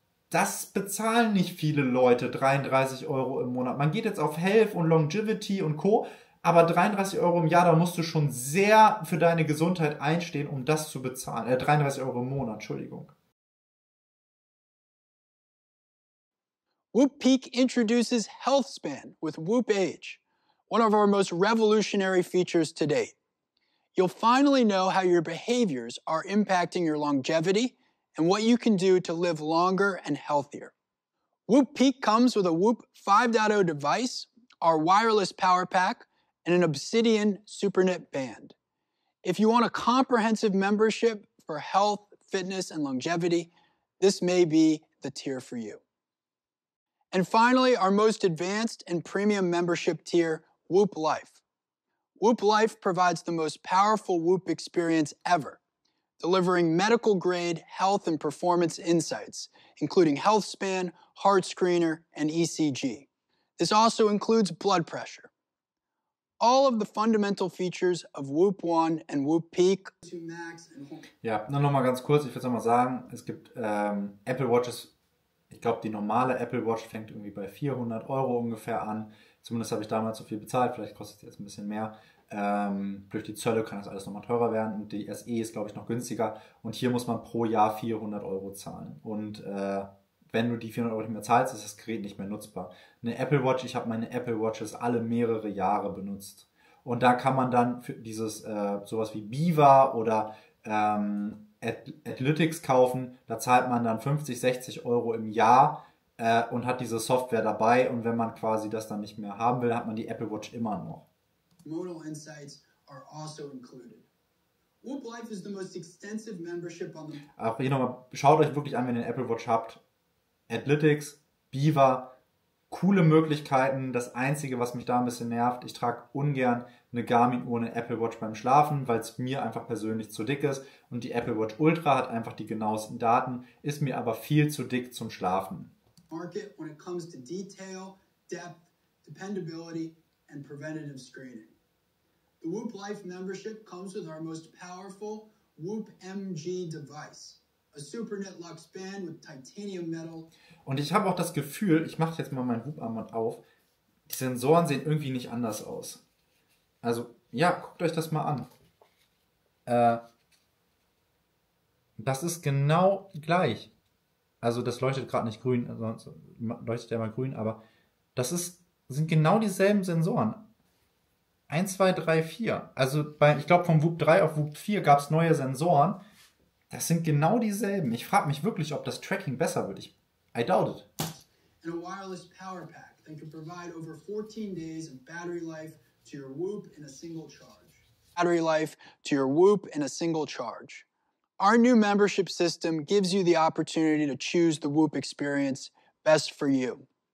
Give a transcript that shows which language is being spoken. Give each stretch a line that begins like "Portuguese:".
German: Das bezahlen nicht viele Leute, 33 Euro im Monat. Man geht jetzt auf Health und Longevity und Co., aber 33 Euro im Jahr, da musst du schon sehr für deine Gesundheit einstehen, um das zu bezahlen. 33 Euro im Monat, Entschuldigung.
English: Whoop Peak introduces HealthSpan with Whoop Age, one of our most revolutionary features to date. You'll finally know how your behaviors are impacting your longevity and what you can do to live longer and healthier. Whoop Peak comes with a Whoop 5.0 device, our wireless power pack, and an Obsidian SuperKnit band. If you want a comprehensive membership for health, fitness, and longevity, this may be the tier for you. And finally, our most advanced and premium membership tier, Whoop Life. Whoop Life provides the most powerful Whoop experience ever, delivering medical-grade health and performance insights, including HealthSpan, Heart Screener, and ECG. This also includes blood pressure. All of the fundamental features of Whoop One and Whoop Peak.
German: Ja, nur noch mal ganz kurz, ich würde es nochmal sagen, es gibt Apple Watches, ich glaube die normale Apple Watch fängt irgendwie bei 400 Euro ungefähr an. Zumindest habe ich damals so viel bezahlt, vielleicht kostet es jetzt ein bisschen mehr. Durch die Zölle kann das alles nochmal teurer werden und die SE ist, glaube ich, noch günstiger. Und hier muss man pro Jahr 400 Euro zahlen. Und wenn du die 400 Euro nicht mehr zahlst, ist das Gerät nicht mehr nutzbar. Eine Apple Watch, ich habe meine Apple Watches alle mehrere Jahre benutzt. Und da kann man dann für dieses sowas wie Biva oder Athletics kaufen. Da zahlt man dann 50, 60 Euro im Jahr und hat diese Software dabei. Und wenn man quasi das dann nicht mehr haben will, hat man die Apple Watch immer noch.
English: Modal insights are also included. Whoop Life is the most extensive membership on the...
German: Auch hier nochmal, schaut euch wirklich an, wenn ihr eine Apple Watch habt. Athletics, Biva, coole Möglichkeiten. Das Einzige, was mich da ein bisschen nervt, ich trage ungern eine Garmin-Uhr, eine Apple Watch beim Schlafen, weil es mir einfach persönlich zu dick ist. Und die Apple Watch Ultra hat einfach die genauesten Daten, ist mir aber viel zu dick zum Schlafen.
English: Market when it comes to detail, depth, dependability, and preventative screening. The Whoop Life membership comes with our most powerful Whoop MG device, a SuperKnit Luxe band with titanium metal.
German: Und ich habe auch das Gefühl, ich mache jetzt mal mein Whoop-Armband auf, die Sensoren sehen irgendwie nicht anders aus. Also, ja, guckt euch das mal an. Das ist genau gleich. Also, das leuchtet gerade nicht grün, sonst leuchtet ja mal grün, aber das sind genau dieselben Sensoren. 1, 2, 3, 4. Also, ich glaube, vom Whoop 3 auf Whoop 4 gab es neue Sensoren. Das sind genau dieselben. Ich frage mich wirklich, ob das Tracking besser wird.
English: I doubt it. And a wireless power pack that can provide over 14 days of battery life to your Whoop in a single charge. Battery life to your Whoop in a single charge. Our new membership system gives you the opportunity to choose the Whoop experience best for you.